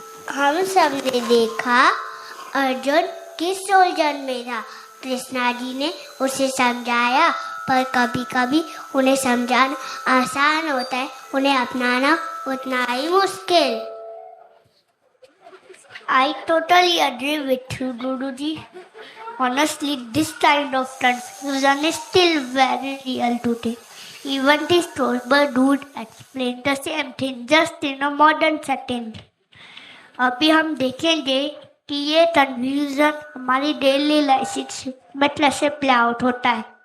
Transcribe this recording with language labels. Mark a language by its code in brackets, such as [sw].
[hi] हम सबने देखा अर्जुन किस उलझन में था। कृष्णा जी ने उसे समझाया, पर कभी कभी उन्हें समझाना आसान होता है, उन्हें अपनाना उतना ही मुश्किल। [en] I totally agree with you, Guruji. Honestly, this kind of confusion is still very real today. Even the Stolber dude explained the same thing just in a modern setting. [hi] अभी हम देखेंगे कि ये कंफ्यूजन हमारी डेली लाइफ में कैसे play out होता है।